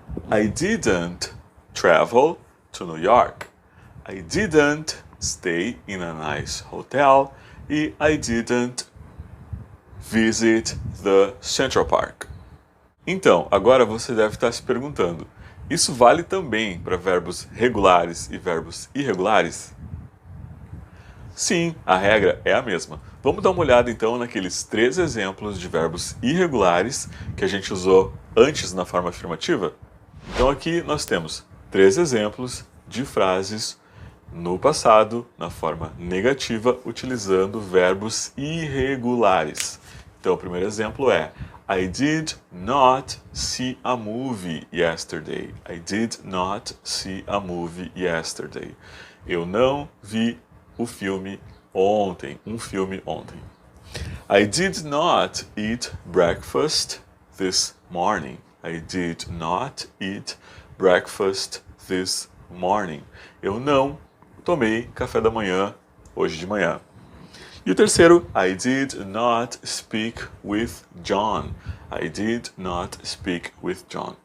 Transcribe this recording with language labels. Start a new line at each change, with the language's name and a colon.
English: I didn't travel to New York. I didn't stay in a nice hotel. E I didn't visit the Central Park.
Portuguese: Então, agora você deve estar se perguntando, isso vale também para verbos regulares e verbos irregulares? Sim, a regra é a mesma. Vamos dar uma olhada então naqueles 3 exemplos de verbos irregulares que a gente usou antes na forma afirmativa? Então aqui nós temos 3 exemplos de frases no passado, na forma negativa, utilizando verbos irregulares. Então o primeiro exemplo é
English: I did not see a movie yesterday. I did not see a movie yesterday.
Portuguese: Eu não vi o filme ontem, um filme ontem.
English: I did not eat breakfast this morning. I did not eat breakfast this morning.
Portuguese: Eu não tomei café da manhã hoje de manhã. E o terceiro,
English: I did not speak with John. I did not speak with John.